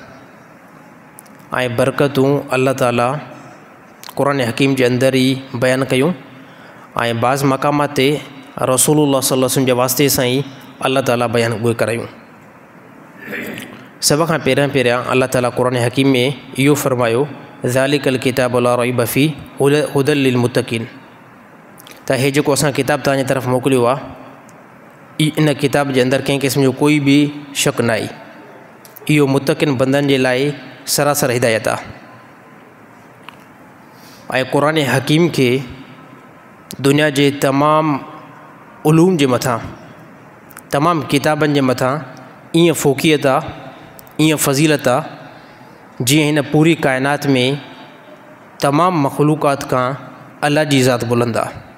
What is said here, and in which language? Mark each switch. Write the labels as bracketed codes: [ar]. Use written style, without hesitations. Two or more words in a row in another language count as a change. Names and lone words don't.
[sd] ऐं बरकतूं अल्लाह ताला क़ुरान हकीम जे अंदरि ई बयानु कयूं ऐं बाज़ मक़ामात ते रसूलुल्लाह [ar] صلى الله عليه وسلم [sd] जे वास्ते सां ई अल्लाह ताला बयानु उहे करायूं। सभ खां पहिरियां अल्लाह ताला क़ुरान हकीम में इहो फ़रमायो [ar] ذلك الكتاب لا ريب فيه هدى للمتقين, [sd] त हे जेको असां किताब तव्हांजे तरफ़ मोकिलियो आहे, इन किताब जे अंदरि कंहिं क़िस्म जो कोई बि शक न आहे। इहो मुत्तक़िन बंदनि जे लाइ सरासर हिदायत आहे। ऐं क़ुरान हकीम खे दुनिया जे तमामु उलूम जे मथां, तमामु किताबनि जे मथां ईअं फ़ोक़ियत आहे, ईअं फ़ज़ीलत आहे, जीअं हिन पूरी काइनात में तमामु मख़लूक़ात खां अल्लाह जी ज़ात बुलंद आहे।